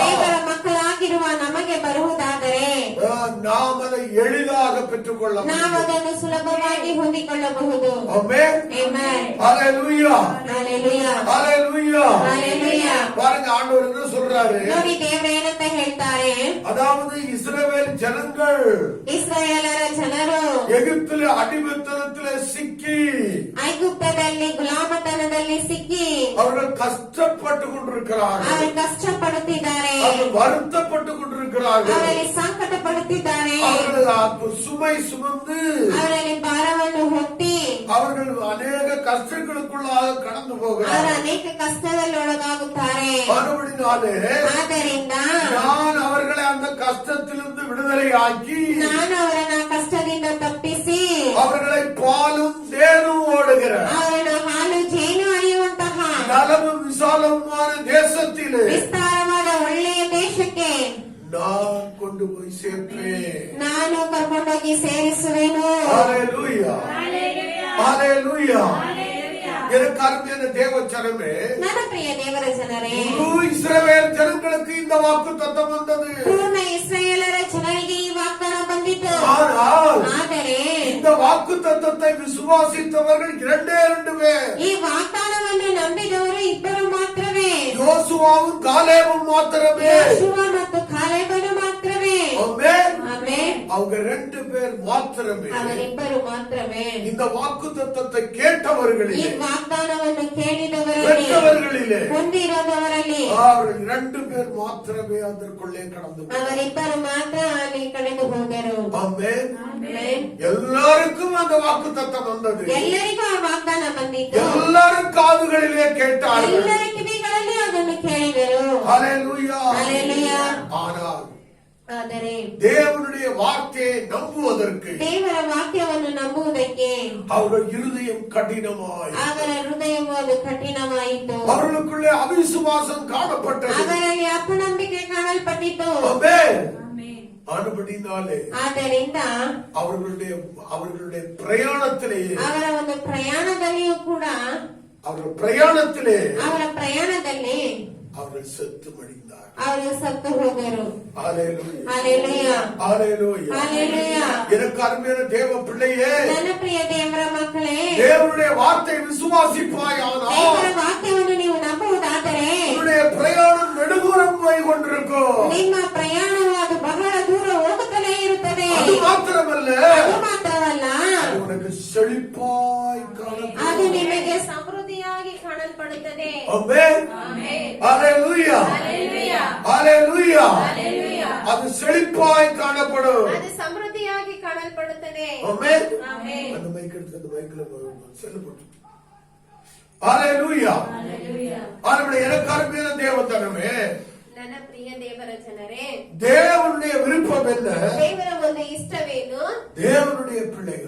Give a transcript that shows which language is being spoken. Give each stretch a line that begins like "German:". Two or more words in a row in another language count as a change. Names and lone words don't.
Kannada: ದೇವರ ಮಕ್ಕಳಾಗಿರುವ ನಮಗೆ ಬರುವುದಾದರೆ
Tamil: நாம் அதை எளிதாக பெற்றுக்கொள்ள
Kannada: ನಾವು ಅದನ್ನು ಸುಲಭವಾಗಿ ಹೊಂದಿಕೊಳ್ಳಬಹುದು.
Tamil: ஆமென்.
Kannada: ಆಮೆನ್.
Tamil: ஹல்லேலூயா.
Kannada: ಹಲ್ಲೆಲೂಯಾ.
Tamil: ஹல்லேலூயா.
Kannada: ಹಲ್ಲೆಲೂಯಾ.
Tamil: பாருங்க, ஆண்டவர் என்ன சொல்றாரு?
Kannada: ನೋಡಿ ದೇವರು ಏನಂತ ಹೇಳ್ತಾರೆ.
Tamil: அதாவது இஸ்ரவேல் ஜனங்கள்
Kannada: ಇಸ್ರಾಯೇಲರ ಜನರು
Tamil: எகிப்தில் அடிமைத்தனத்திலே சிக்கி
Kannada: ಐಗುಪ್ತದಲ್ಲಿ ಗುಲಾಮತನದಲ್ಲಿ ಸಿಕ್ಕಿ
Tamil: அவர்கள் கஷ்டப்பட்டு கொண்டிருக்கிறார்கள்.
Kannada: ಅವರು ಕಷ್ಟಪಡುತ್ತಿದ್ದಾರೆ.
Tamil: அவர்கள் வருத்தப்பட்டு கொண்டிருக்கிறார்கள்.
Kannada: ಅವರಲ್ಲಿ ಸಂಕಟ ಪಡುತ್ತಿದ್ದಾರೆ.
Tamil: அவர்கள் சுமை சுமந்து
Kannada: ಅವರಲ್ಲಿ ಭಾರವನ್ನು ಹೊತ್ತಿ
Tamil: அவர்கள் அநேக கஷ்டங்களுக்குள்ளாக கடந்து போகிறார்கள்.
Kannada: ಅವರು ಅನೇಕ ಕಷ್ಟದಲ್ಲಿ ಒಳಗಾಗುತ್ತಾರೆ.
Tamil: மறுபடினாலே
Kannada: ಆದ್ದರಿಂದ
Tamil: நான் அவர்களை அந்த கஷ்டத்திலிருந்து விடுதலை ஆக்கி
Kannada: ನಾನು ಅವರನ್ನ ಕಷ್ಟದಿಂದ ತಪ್ಪಿಸಿ
Tamil: அவர்களை பாலும் தேனும் ஓடுகிற
Kannada: ಅವರನ್ನು ಹಾಲು ಜೇನು ಹರಿಯುವಂತಹ
Tamil: நலமும் விசாலமான தேசத்திலே
Kannada: ವಿಸ್ತಾರವಾದ ಒಳ್ಳೆಯ ದೇಶಕ್ಕೆ
Tamil: நான் கொண்டு போய் சேர்ப்பேன்.
Kannada: ನಾನು ಕರ್ಕೊಂಡೋಗಿ ಸೇರಿಸುವೆನು.
Tamil: ஹல்லேலூயா. ஹல்லேலூயா. எனக்கு அருமையான தேவ ஜனமே,
Kannada: ನನ್ನ ಪ್ರಿಯ ದೇವರ ಜನರೇ,
Tamil: முழு இஸ்ரவேல் ஜனங்களுக்கு இந்த வாக்கு தத்தம் வந்தது.
Kannada: ಪೂರ್ಣ ಇಸ್ರಾಯೇಲರ ಜನರಿಗೆ ಈ ವಾಗ್ದಾನ ಬಂದಿತು.
Tamil: ஆனால்
Kannada: ಆದರೆ
Tamil: இந்த வாக்கு தத்தத்தை விசுவாசித்தவர்கள் 2 பேர்.
Kannada: ಈ ವಾಗ್ದಾನವನ್ನು ನಂಬಿದವರು 2 ಮಾತ್ರವೇ.
Tamil: யோசுவாவும் காலேபும் மாத்திரமே.
Kannada: ಯೋಷುವ ಮತ್ತು ಕಾಲೇಬನು ಮಾತ್ರವೇ.
Tamil: ஆமென்.
Kannada: ಆಮೆನ್.
Tamil: அவங்க 2 பேர் மாத்திரமே.
Kannada: ಅವರಿಬ್ಬರು ಮಾತ್ರವೇ.
Tamil: இந்த வாக்கு தத்தத்தை கேட்டவர்களிலே,
Kannada: ಈ ವಾಗ್ದಾನವನ್ನು ಕೇಳಿದವರಲ್ಲಿ,
Tamil: பெற்றவர்களிலே
Kannada: ಹೊಂದಿರೋದವರಲ್ಲಿ
Tamil: அவர்கள் 2 பேர் மாத்திரமே அதற்குள்ளே கடந்து
Kannada: ಅವರಿಬ್ಬರು ಮಾತ್ರ ಅಲ್ಲಿ ಕಳೆದು ಹೋದರು.
Tamil: ஆமென்.
Kannada: ಆಮೆನ್.
Tamil: எல்லாருக்கும் அந்த வாக்கு தத்தம் வந்தது.
Kannada: ಎಲ್ಲರಿಗೂ ಆ ವಾಗ್ದಾನ ಬಂದಿತ್ತು.
Tamil: எல்லாரும் காதுகளிலே கேட்டார்கள்.
Kannada: ಎಲ್ಲರ ಕಿವಿಗಳಲ್ಲಿ ಅದನ್ನು ಕೇಳಿದರು.
Tamil: ஹல்லேலூயா.
Kannada: ಹಲ್ಲೆಲೂಯಾ.
Tamil: ஆனால்
Kannada: ಆದರೆ
Tamil: தேவனுடைய வார்த்தையை நம்புவதற்கு
Kannada: ದೇವರ ವಾಕ್ಯವನ್ನು ನಂಬುವುದಕ್ಕೆ
Tamil: அவர்கள் இருதயம் கடினமாய்,
Kannada: ಅವರ ಹೃದಯವು ಅದು ಕಠಿಣವಾಯಿತು.
Tamil: அவர்களுக்குள்ளே அவிசுவாசம் காணப்பட்டது.
Kannada: ಅವರಲ್ಲಿ ಅಪನಂಬಿಕೆ ಕಾಣಲ್ಪಟ್ಟಿತು.
Tamil: ஆமென். ஆனபடினாலே
Kannada: ಆದ್ದರಿಂದ
Tamil: அவர்களுடைய பிரயாணத்திலே
Kannada: ಅವರ ಒಂದು ಪ್ರಯಾಣದಲ್ಲಿಯೂ ಕೂಡ
Tamil: அவர்கள் பிரயாணத்திலே
Kannada: ಅವರ ಪ್ರಯಾಣದಲ್ಲಿ
Tamil: அவர்கள் செத்து மடிந்தார்.
Kannada: ಅವರು ಸತ್ತು ಹೋದರು.
Tamil: ஹalleluya, ஹalleluya, ஹalleluya, ஹalleluya. எனக்கு அருமையான தேவ பிள்ளையே,
Kannada: ನನ್ನ ಪ್ರಿಯ ದೇವರ ಮಕ್ಕಳೇ,
Tamil: தேவனுடைய வார்த்தை விசுவாசிப்பாயானால்
Kannada: ದೇವರ ವಾಕ್ಯವನ್ನು ನೀವು ನಂಬುವುದಾದರೆ
Tamil: உன்னுடைய பிரயாணம் நெடுதூரம் போய் கொண்டிருக்கும்.
Kannada: ನಿಮ್ಮ ಪ್ರಯಾಣವು ಅದು ಬಹಳ ದೂರ ಹೋಗುತ್ತಲೇ ಇರುತ್ತದೆ.
Tamil: அது மாத்திரமல்ல,
Kannada: ಅದು ಮಾತ್ರವಲ್ಲ,
Tamil: அது உனக்கு செழிப்பாய்
Kannada: ಅದು
Tamil: காணப்படும்.
Kannada: ನಿಮಗೆ ಸಮೃದ್ಧಿಯಾಗಿ ಕಾಣಲ್ಪಡುತ್ತದೆ.
Tamil: ஆமென், ஹalleluya, ஹalleluya, அது செழிப்பாய் காணப்படும்.
Kannada: ಅದು ಸಮೃದ್ಧಿಯಾಗಿ ಕಾಣಲ್ಪಡುತ್ತದೆ.
Tamil: ஆமென்.
Kannada: ಆಮೆನ್.
Tamil: அந்த மைக் எடுத்து அந்த மைக்ல செல்லு போட்டு. ஹalleluya, ஆண்டவரே, எனக்கு அருமையான தேவதனமே,
Kannada: ನನ್ನ ಪ್ರಿಯ ದೇವರ ಜನರೇ,
Tamil: தேவனுடைய விருப்பம் என்ன?
Kannada: ದೇವರ ಒಂದು ಇಷ್ಟವೇನು?
Tamil: தேவனுடைய பிள்ளைகள்,